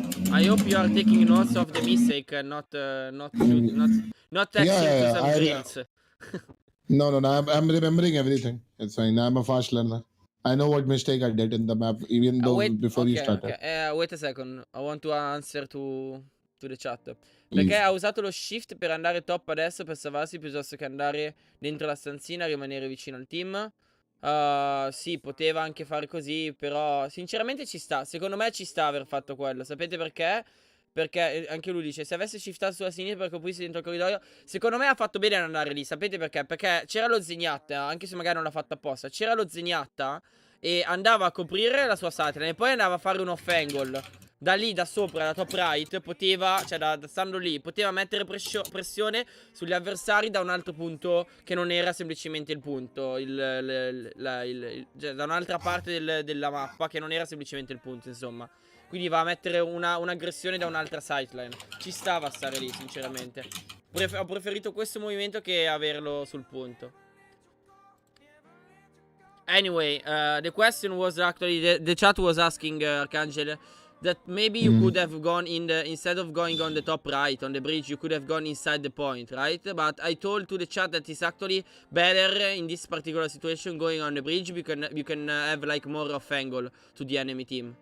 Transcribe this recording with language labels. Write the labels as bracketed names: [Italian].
[English] I hope you are taking notes of the mistake and not texting to some drills. No. I'm remembering everything. It's fine. I'm a fast learner. I know what mistake I did in the map, even though before you started. Okay. Wait a second. I want to answer to the chat. [Italian] Perché ha usato lo shift per andare top adesso per salvarsi piuttosto che andare dentro la stanzina e rimanere vicino al team? Sì, poteva anche fare così, però sinceramente ci sta. Secondo me ci sta aver fatto quello. Sapete perché? Perché anche lui dice, se avesse shiftato sulla sinistra per coprirsi dentro il corridoio, secondo me ha fatto bene ad andare lì. Sapete perché? Perché c'era lo Zenyatta, anche se magari non l'ha fatto apposta. C'era lo Zenyatta e andava a coprire la sua sideline e poi andava a fare un off angle. Da lì, da sopra, da top right, poteva, cioè da stando lì, poteva mettere pressione sugli avversari da un altro punto che non era semplicemente il punto, cioè da un'altra parte della mappa che non era semplicemente il punto, insomma. Quindi va a mettere un'aggressione da un'altra sideline. Ci stava a stare lì, sinceramente. Ho preferito questo movimento che averlo sul punto. [English] Anyway, the question was actually the chat was asking Archangel that maybe you could have gone instead of going on the top right on the bridge, you could have gone inside the point, right? But I told to the chat that it's actually better in this particular situation going on the bridge because you can have like more off angle to the enemy team.